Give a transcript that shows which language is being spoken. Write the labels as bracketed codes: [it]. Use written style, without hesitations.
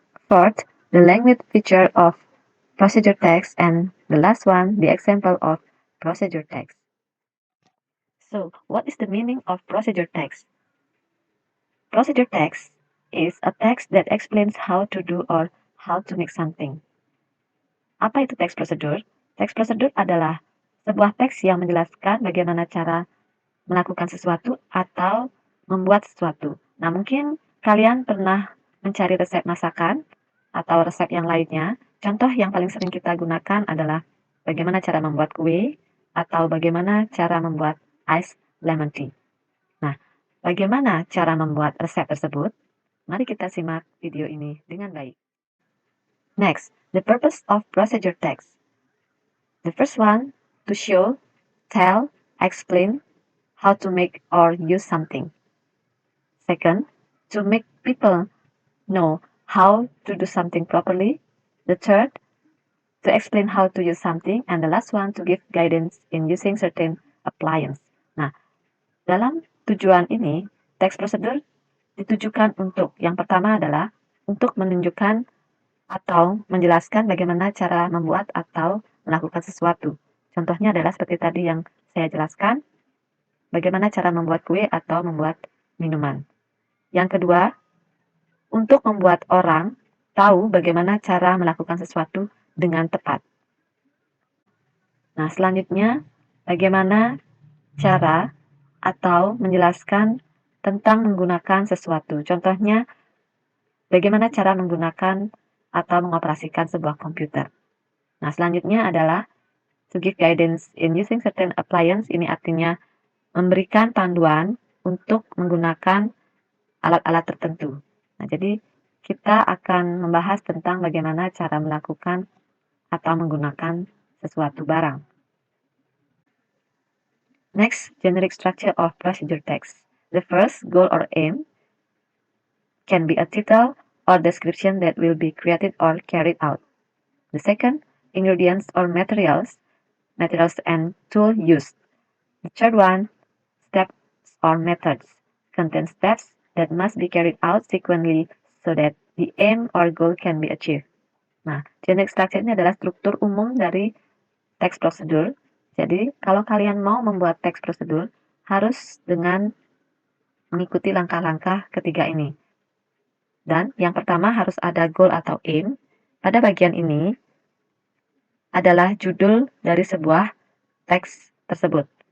[en] Fourth, the language feature of procedure text. And the last one, the example of procedure text. So, what is the meaning of procedure text? Procedure text is a text that explains how to do or how to make something. [id] Apa itu teks prosedur? Teks prosedur adalah sebuah teks yang menjelaskan bagaimana cara melakukan sesuatu atau membuat sesuatu. Nah, mungkin kalian pernah mencari resep masakan atau resep yang lainnya. Contoh yang paling sering kita gunakan adalah bagaimana cara membuat kue atau bagaimana cara membuat ice lemon tea. Nah, bagaimana cara membuat resep tersebut? Mari kita simak video ini dengan baik. [en] Next, the purpose of procedure text. The first one, to show, tell, explain how to make or use something. Second, to make people know how to do something properly. The third, to explain how to use something. And the last one, to give guidance in using certain appliance. [id] Nah, dalam tujuan ini, teks prosedur ditujukan untuk, yang pertama adalah untuk menunjukkan atau menjelaskan bagaimana cara membuat atau melakukan sesuatu. Contohnya adalah seperti tadi yang saya jelaskan, bagaimana cara membuat kue atau membuat minuman. Yang kedua, untuk membuat orang tahu bagaimana cara melakukan sesuatu dengan tepat. Nah, selanjutnya, bagaimana cara atau menjelaskan tentang menggunakan sesuatu. Contohnya, bagaimana cara menggunakan atau mengoperasikan sebuah komputer. Nah, selanjutnya adalah [en] to give guidance in using certain appliance. [id] Ini artinya memberikan panduan untuk menggunakan alat-alat tertentu. Nah, jadi kita akan membahas tentang bagaimana cara melakukan atau menggunakan sesuatu barang. [en] Next, generic structure of procedure text. The first, goal or aim, can be a title or description that will be created or carried out. The second, ingredients or materials and tool used. The third one, steps or methods, contain steps that must be carried out sequentially so that the aim or goal can be achieved. [id] Nah, generic structure ini adalah struktur umum dari teks prosedur. Jadi, kalau kalian mau membuat teks prosedur, harus dengan mengikuti langkah-langkah ketiga ini. Dan yang pertama harus ada goal atau aim. Pada bagian ini adalah judul dari sebuah teks tersebut.